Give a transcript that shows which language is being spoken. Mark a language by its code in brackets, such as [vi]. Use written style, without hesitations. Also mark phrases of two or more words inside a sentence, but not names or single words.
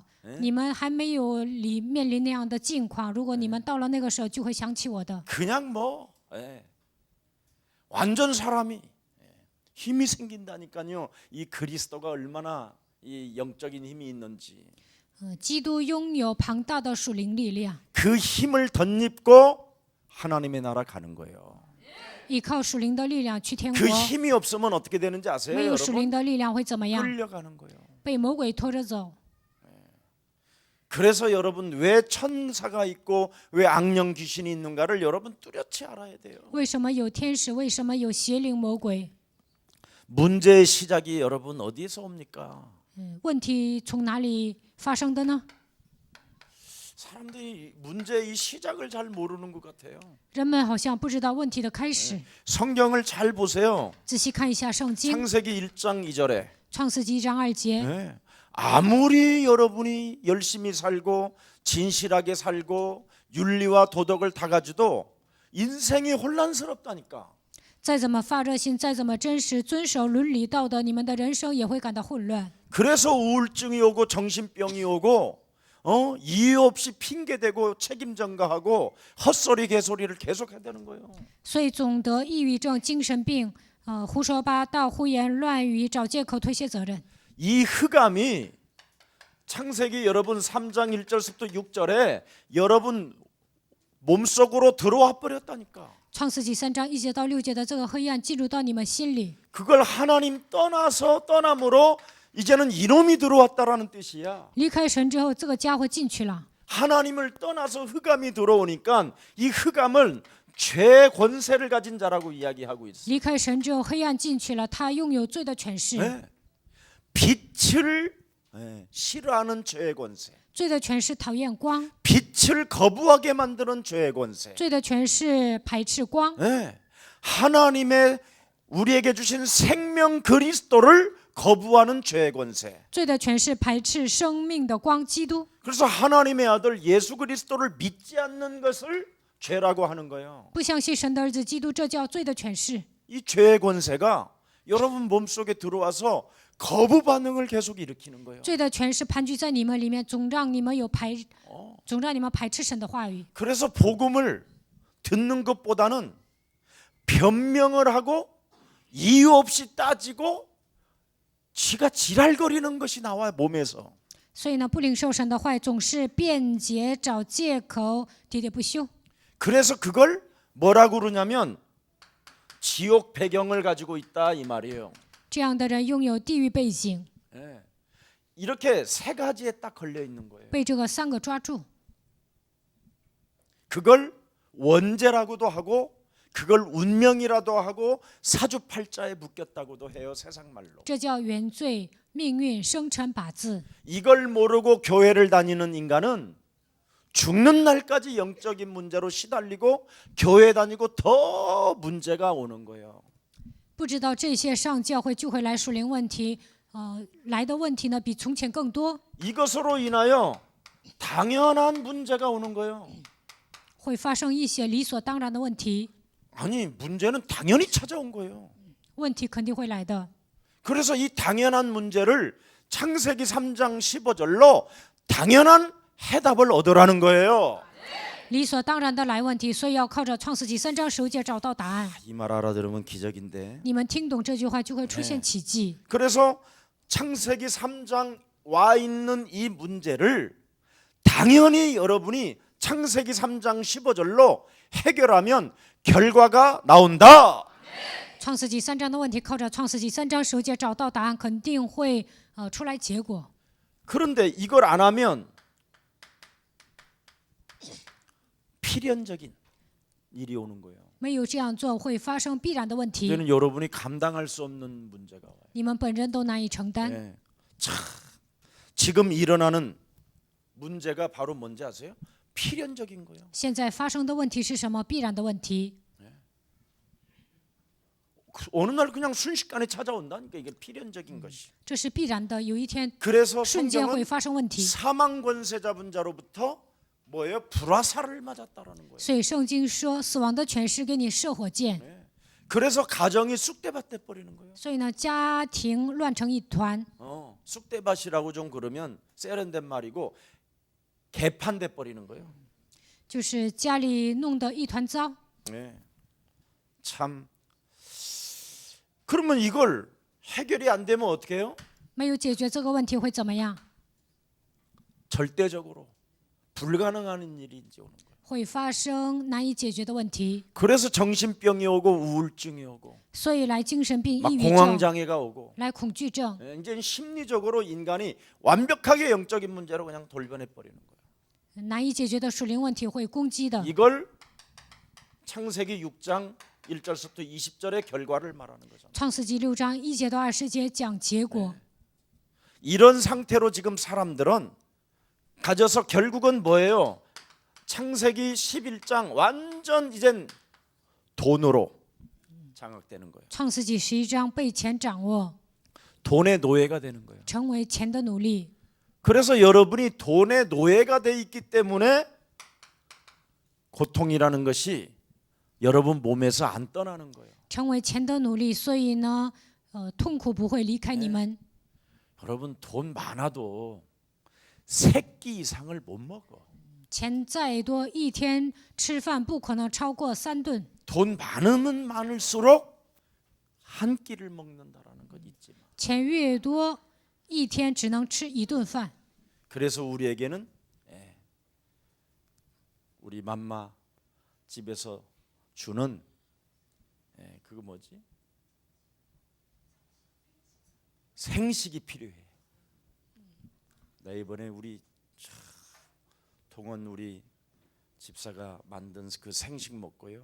[zh] 你们还没有面临那样的境况，如果你们到了那个时候，就会想起我的。 [ko] 그냥 완전 사람이 힘이 생긴다니까요. 이 그리스도가 얼마나 이 영적인 힘이 있는지. [zh] 基督拥有庞大的属灵力量， [ko] 그 힘을 덧입고 하나님의 나라 가는 거예요. [zh] 依靠属灵的力量去天 [ko] 그 [zh] 国。 [ko] 힘이 없으면 어떻게 되는지 아세요, [zh] 没有属 [ko] 여러분? [zh] 灵的力量会怎么样？ [ko] 끌려가는 거예요. [zh] 被魔鬼拖着走。 [ko] 그래서 여러분 왜 천사가 있고 왜 악령 귀신이 있는가를 여러분 뚜렷이 알아야 돼요. [zh] 为什么有天使？为什么有邪灵魔鬼？ [ko] 문제의 시작이 여러분 어디에서 옵니까? [zh] 问题从哪里发生的呢？ [ko] 사람들이 문제의 시작을 잘 모르는 것 같아요. [zh] 人们好像不知道问题的开始。 [ko] 성경을 잘 보세요. [zh] 仔细看一下圣经， [ko] 창세기 1장 2절에 [zh] 创世纪1章2节。 [ko] 아무리 여러분이 열심히 살고 진실하게 살고 윤리와 도덕을 다 가지도 인생이 혼란스럽다니까. [zh] 再怎么发热心，再怎么真实遵守伦理道德，你们的人生也会感到混乱。 [ko] 그래서 우울증이 오고 정신병이 오고 이유 없이 핑계대고 책임 전가하고 헛소리 개소리를 계속 해대는 거예요. [zh] 所以总得抑郁症、精神病，胡说八道、胡言乱语，找借口推卸责任。 [ko] 이 흑암이 창세기 여러분 3장 1절부터 6절에 여러분 몸속으로 들어와 버렸다니까. [zh] 创世纪3章1节到6节的这个黑暗进入到你们心里， [ko] 그걸 하나님 떠남으로 이제는 이놈이 들어왔다라는 뜻이야. [zh] 离开神之后，这个家伙进去了。 [ko] 하나님을 떠나서 흑암이 들어오니까 이 흑암을 죄 권세를 가진 자라고 이야기하고 있어. [zh] 离开神之后，黑暗进去了，他拥有罪的权势。 [ko] 네. 빛을 싫어하는 죄의 권세. [zh] 罪的权势讨厌光， [ko] 빛을 거부하게 만드는 죄의 권세. [zh] 罪的权势排斥光。 [ko] 네. 하나님의 우리에게 주신 생명 그리스도를 거부하는 죄의 권세. [zh] 罪的权势排斥生命的光，基督。 [ko] 그래서 하나님의 아들 예수 그리스도를 믿지 않는 것을 죄라고 하는 거예요. [zh] 不相信神的儿子基督，这叫罪的权势。 [ko] 이 죄의 권세가 여러분 몸속에 들어와서 거부 반응을 계속 일으키는 거예요. [zh] 罪的权势盘踞在你们里面，总让你们排斥神的话语。 [ko] 그래서 복음을 듣는 것보다는 변명을 하고 이유 없이 따지고 지가 지랄거리는 것이 나와요, 몸에서. [zh] 所以呢，不领受神的话语，总是辩解、找借口、喋喋不休。 [ko] 그래서 그걸 뭐라고 그러냐면 지옥 배경을 가지고 있다 이 말이에요. [zh] 这样的人拥有地狱背景， [ko] 네. 이렇게 세 가지에 딱 걸려 있는 거예요. [zh] 被这个3个抓住。 [ko] 그걸 원죄라고도 하고 그걸 운명이라도 하고 사주팔자에 묶였다고도 해요, 세상 말로. [zh] 这叫原罪、命运、生辰八字。 [ko] 이걸 모르고 교회를 다니는 인간은 죽는 날까지 영적인 문제로 시달리고 교회 다니고 더 문제가 오는 거예요. [zh] 不知道这些上教会就会来属灵问题，来的问题呢比从前更多， [ko] 이것으로 인하여 당연한 문제가 오는 거예요. [zh] 会发生一些理所当然的问题， [ko] 아니, 문제는 당연히 찾아온 거예요. [zh] 问题肯定会来的。 [ko] 그래서 이 당연한 문제를 창세기 3장 15절로 당연한 해답을 얻으라는 거예요. [zh] 理所当然的来问题，所以要靠着创世纪3章15节找到答案。 [ko] 이 말 알아들으면 기적인데. [zh] 你们听懂这句话，就会出现奇迹。 [ko] 그래서 창세기 3장 와 있는 이 문제를 당연히 여러분이 창세기 3장 15절로 해결하면 결과가 나온다. [zh] 创世纪3章的问题，靠着创世纪3章15节找到答案，肯定会出来结果。 [ko] 그런데 이걸 안 하면 필연적인 일이 오는 거예요. [zh] 没有这样做，会发生必然的问题， [ko] 이제는 여러분이 감당할 수 없는 문제가 와요. [zh] 你们本人都难以承担。 [ko] 네. 참, 지금 일어나는 문제가 바로 뭔지 아세요? 필연적인 거예요. [zh] 现在发生的问题是什么？必然的问题。 [ko] 어느 날 그냥 순식간에 찾아온다니까 이게 필연적인 것이. [zh] 这是必然的，有一天 [ko] 그래서 [zh] 瞬间会 [ko] 성경은 [zh] 发生问题。 [ko] 사망 권세 잡은 자로부터 뭐예요? 불화살을 맞았다라는 거예요. [zh] 所以圣经说，死亡的权势给你射火箭。 [ko] 그래서 가정이 쑥대밭 돼 버리는 거예요. [zh] 所以呢，家庭乱成一团。 [ko] 쑥대밭이라고 좀 그러면 세련된 말이고 개판 돼 버리는 거예요. [zh] 就是家里弄得一团糟。 [ko] 네. 참. 그러면 이걸 해결이 안 되면 어떻게 해요? [zh] 没有解决这个问题会怎么样？ [ko] 절대적으로 불가능한 일인지 오는 거예요. [zh] 会发生难以解决的问题。 [ko] 그래서 정신병이 오고 우울증이 오고 [zh] 所以来精神病、 [ko] 막 [zh] 抑郁症， [ko] 공황장애가 오고 [zh] 来恐惧症， [ko] 이제 심리적으로 인간이 완벽하게 영적인 문제로 그냥 돌변해 버리는 거예요. [zh] 难以解决的属灵问题会攻击的。 [ko] 이걸 창세기 6장 1절부터 20절의 결과를 말하는 거죠. [zh] 创世纪6章1节到20节讲结果。 [ko] 이런 상태로 지금 사람들은 가져서 결국은 뭐예요? 창세기 11장 완전 이젠 돈으로 장악되는 거예요. [zh] 创世纪11章被钱掌握， [ko] 돈의 노예가 되는 거예요. [zh] 成为钱的奴隶。 [ko] 그래서 여러분이 돈의 노예가 돼 있기 때문에 고통이라는 것이 여러분 몸에서 안 떠나는 거예요. [zh] 成为钱的奴隶，所以呢，痛苦不会离开你们。 [ko] 여러분 돈 많아도 3끼 이상을 못 먹어. [zh] 钱再多，一天吃饭不可能超过3顿。 [ko] 돈 많으면 많을수록 한 끼를 먹는다라는 것 잊지 마. [zh] 钱越多，一天只能吃1顿饭。 [ko] 그래서 우리에게는 우리 맘마 집에서 주는 그거 뭐지? 생식이 필요해. 나 이번에 우리 동원 우리 집사가 만든 그 생식 먹고요.